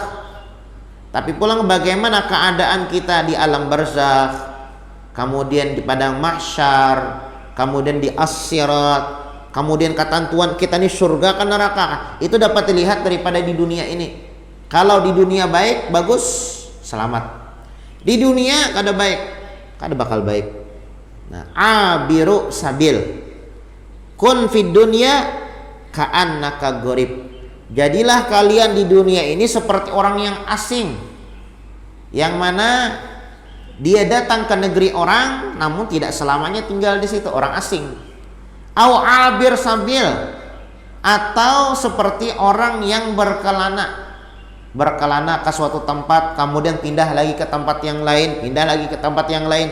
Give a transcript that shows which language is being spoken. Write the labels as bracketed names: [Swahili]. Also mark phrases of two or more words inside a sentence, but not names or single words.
[Banjar] Tapi pulang bagaimana keadaan kita di alam barzakh, kemudian di padang mahsyar, kemudian di as-sirat, kemudian ketentuan kita ini surga kan neraka. Itu dapat dilihat daripada di dunia ini. Kalau di dunia baik, bagus, selamat. Di dunia kada baik, kada bakal baik. [Arabic] Nah, عابر سبيل. كن في الدنيا كأنك غريب. [Indonesian] Jadilah kalian di dunia ini seperti orang yang asing, yang mana dia datang ke negeri orang namun tidak selamanya tinggal di situ, orang asing. [Arabic] أو عابر سبيل, [Indonesian] atau seperti orang yang berkelana ke suatu tempat kemudian pindah lagi ke tempat yang lain, pindah lagi ke tempat yang lain.